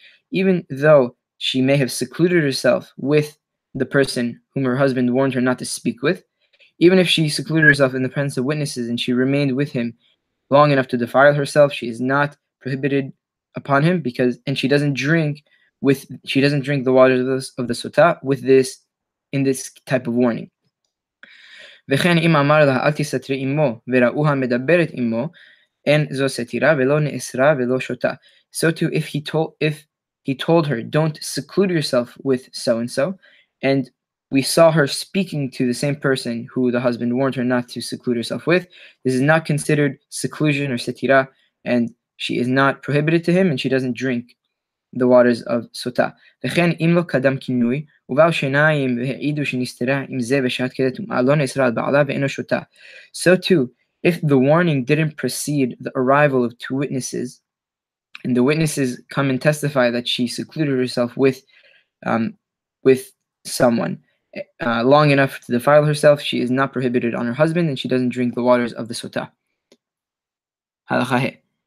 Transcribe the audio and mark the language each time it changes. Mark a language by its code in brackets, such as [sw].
[en] Even though she may have secluded herself with the person whom her husband warned her not to speak with, even if she secluded herself in the presence of witnesses and she remained with him long enough to defile herself, she is not prohibited upon him, and she doesn't drink the waters of the sota with this in this type of warning. [he] וכן אם אמר לה אל תסתרי עמו וראוה מדברת עמו, אין זו סתירה ולא נאסרה ולא שותה. [en] So too, if he told her, don't seclude yourself with so and so, and we saw her speaking to the same person who the husband warned her not to seclude herself with, this is not considered seclusion or setira, and she is not prohibited to him, and she doesn't drink the waters of Sota. [he] וכן אם לא קדם כינוי, ובאו שניים והעידו שנסתרה עם זה בשעת כדי טומאה, לא נאסרה על בעלה ואינו שותה. [en] So too, if the warning didn't precede the arrival of two witnesses, and the witnesses come and testify that she secluded herself with someone long enough to defile herself, she is not prohibited on her husband, and she doesn't drink the waters of the Sota. Halacha he.